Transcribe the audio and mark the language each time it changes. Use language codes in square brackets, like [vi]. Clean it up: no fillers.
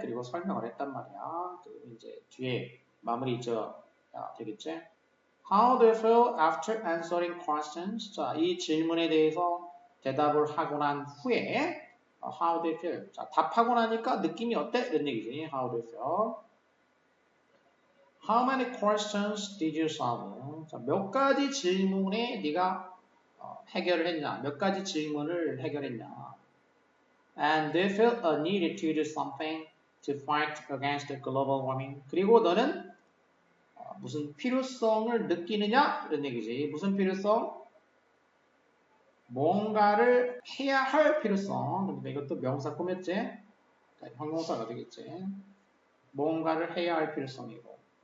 [ko] 그리고 설명을 했단 말이야. 그 이제 뒤에 마무리 되겠지. [en] How do you feel after answering questions? [ko] 자, 이 질문에 대해서 대답을 하고 난 후에 [en] how do you feel? [ko] 자, 답하고 나니까 느낌이 어때? 이런 얘기지. [en] How do you feel? How many questions did you solve? [ko] 자, 몇 가지 질문에 네가 해결을 했냐? 몇 가지 질문을 해결했냐? [en] And they felt a need to do something to fight against global warming. [ko] 그리고 너는 무슨 필요성을 느끼느냐? 이런 얘기지. 무슨 필요성? 뭔가를 해야 할 필요성. 그러니까 이것도 명사 꾸몄지? 그러니까 형용사가 되겠지. 뭔가를 해야 할 필요성이고.